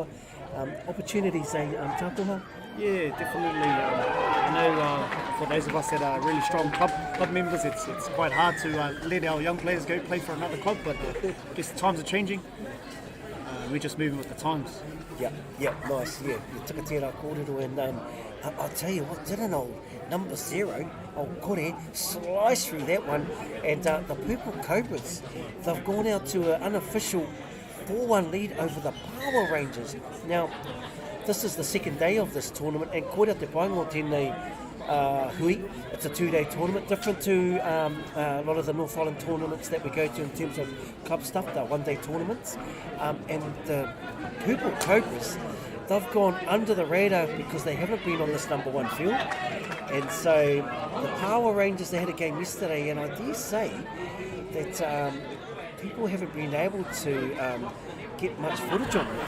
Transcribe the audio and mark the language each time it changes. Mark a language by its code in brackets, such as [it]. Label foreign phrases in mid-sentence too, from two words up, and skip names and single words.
[en] Opportunities, Tātoha? Yeah, definitely. I know for those of us that are really strong club members, it's quite hard to let our young players go play for another club, but I guess the times are changing. We're just moving with the times. Yeah, nice. Yeah, you took a [mi] tērā kōrero, [en] and I'll tell you what, did an old number 0, old Kore, slice through that one, and the Purple Cobras, they've gone out to an unofficial 4-1 lead over the Power Rangers. Now, this is the second day of this tournament, and [mi] koira te paingo tēnei hui. [en] It's a 2-day tournament, different to a lot of the North Island tournaments that we go to in terms of club stuff. They're 1-day tournaments, and the Purple Cobras, they've gone under the radar because they haven't been on this number 1 field, and so the Power Rangers, they had a game yesterday, and I dare say that people haven't been able to get much footage on it.